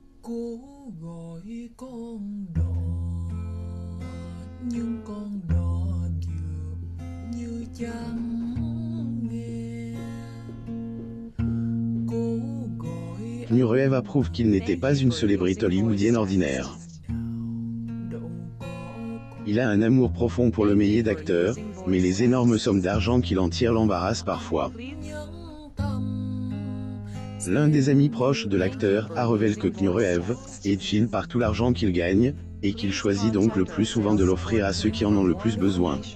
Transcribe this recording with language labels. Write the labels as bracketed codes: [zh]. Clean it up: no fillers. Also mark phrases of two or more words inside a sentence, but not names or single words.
[vi] Cố gọi con đò nhưng con đò dường như chẳng nghe. Cố gọi [fr] Nureyev approuve qu'il n'était pas une célébrité hollywoodienne ordinaire. Il a un amour profond pour le métier d'acteur, mais les énormes sommes d'argent qu'il en tire l'embarrassent parfois. L'un des amis proches de l'acteur a révélé que Nureyev est chill par tout l'argent qu'il gagne, et qu'il choisit donc le plus souvent de l'offrir à ceux qui en ont le plus besoin.